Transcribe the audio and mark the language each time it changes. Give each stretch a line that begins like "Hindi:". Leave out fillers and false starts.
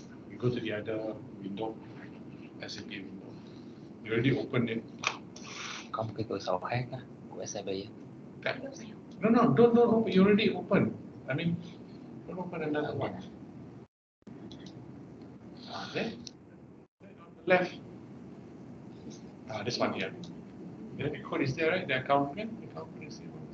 English: You go to the other window, SAP window. You already opened it.
Vietnamese: Có một cái cửa sổ khác đó, của SAP.
English: No, don't open. You already opened. I mean, don't open another one. There. On the left. This one here. Yeah, the code is there, right? The account pin. The account pin is there.